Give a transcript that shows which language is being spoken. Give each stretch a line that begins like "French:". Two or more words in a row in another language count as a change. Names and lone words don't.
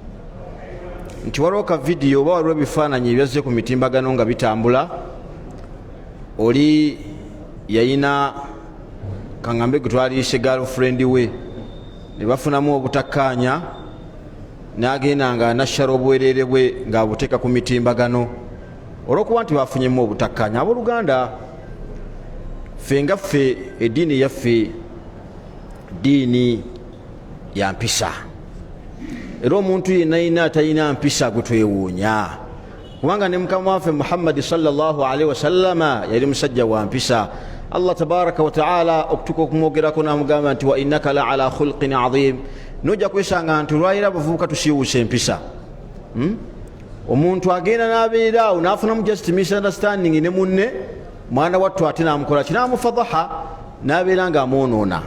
Ganda: nti waliwo ka vidiyo oba waliwo ebifaananyi ebyazze ku mitimbagano nga bitambula oli yayina kangambe gwe twaliise girlfriend we ne bafunamu obutakkaanya n'agenda nga nashara obuwereere bwe ng'abuteeka ku mitimbagano olw'okuba nti bafunyemu obutakkaanya. Abooluganda ffe nga ffe eddiini yaffe ddiini ya mpisa era omuntu yenna yina atalina mpisa gwe twewuunya kubanga ne mukama waffe Muhammadi
Arabic: صلى الله عليه وسلم
Ganda: yali musajja wa mpisa.
Arabic: الله تبارك وتعالى
Ganda: okutuka okumwogerako n'amugamba nti
Arabic: وإنك لعلى خلق عظيم,
Ganda: nojja kwesanga nti olwayira abavubuka tusiiwuusa empisa. Omuntu agenda n'abeera awo n'afunamu
English: just misunderstanding
Ganda: ne munne mwana wattu ate n'amukola kinamufadaha n'abeera ng'amwonoona.